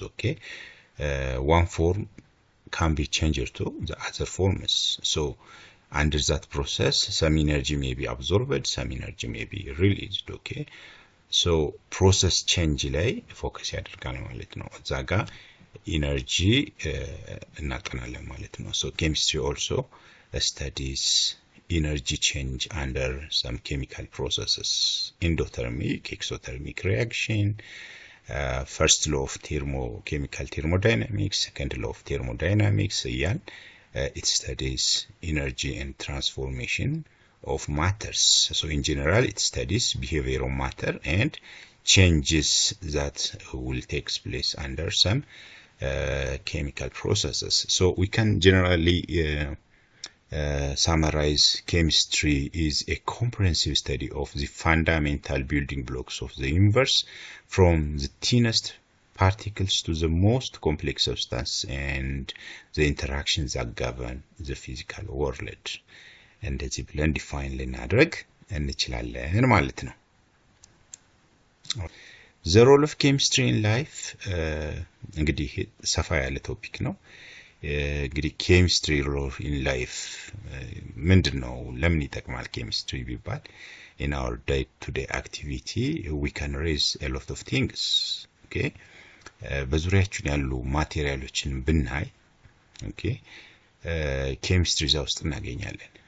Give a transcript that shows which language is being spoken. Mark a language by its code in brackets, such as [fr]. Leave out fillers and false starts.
[en] Okay, one form can be changed to the other forms. So under that process, some energy may be absorbed, some energy may be released. [am] Okay, so process change ላይ ፎከስ ያደርጋል ማለት ነው. እዛ ጋር ኢነርጂ እናጠናለን ማለት ነው. [en] So chemistry also studies energy change under some chemical processes. Endothermic, exothermic reaction, first law of chemical thermodynamics, second law of thermodynamics. It studies energy and transformation of matters. So in general, it studies behavior of matter and changes that will take place under some chemical processes. So we can generally summarize chemistry is a comprehensive study of the fundamental building blocks of the universe, from the thinnest particles to the most complex substance and the interactions that govern the physical world. [am] እንደዚህ ብለን ዲፋይን ልናደርግ እንችላለን ማለት ነው. [en] The role of chemistry in life, [am] እንግዲህ ሰፋ ያለ ቶፒክ ነው. እንግዲህ chemistry role in life ምንድነው? ለምን ይጠቅማል chemistry ቢባል [en] in our day-to-day activity we can raise a lot of things. [am] Okay, በዙሪያችን ያሉ ማቴሪያሎችን ብናይ okay chemistry እዛ ውስጥ እናገኛለን.